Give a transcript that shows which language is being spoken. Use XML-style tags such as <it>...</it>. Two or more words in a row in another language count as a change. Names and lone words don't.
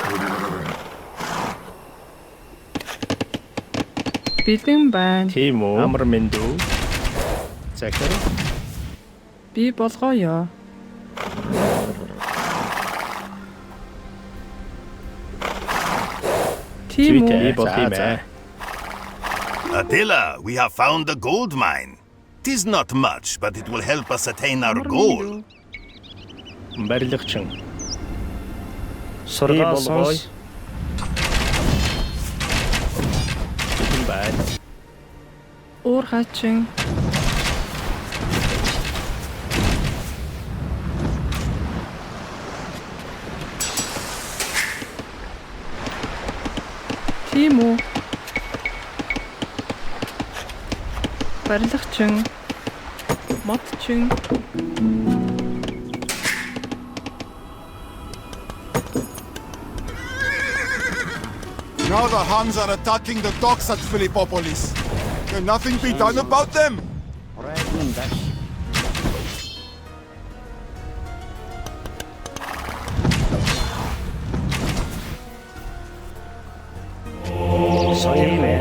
<mn>Бэлэн байна. Тийм үү? Амар минь дүү. Захир. Би болгоё. Тийм үү? Тийм ээ.</mn> <en>Attila, we have found a gold mine. Tis not much, but it will help us attain our goal.</en> <mn>Барилгачин. Сургаал сонс. Бэлэн бай. Уур хачин. Тийм үү? Барилгачин. Модчин.</mn> <en>Now the Huns are attacking the docks at Philippopolis. Can nothing be done about them?</en> <mn>Тийм ээ.</mn>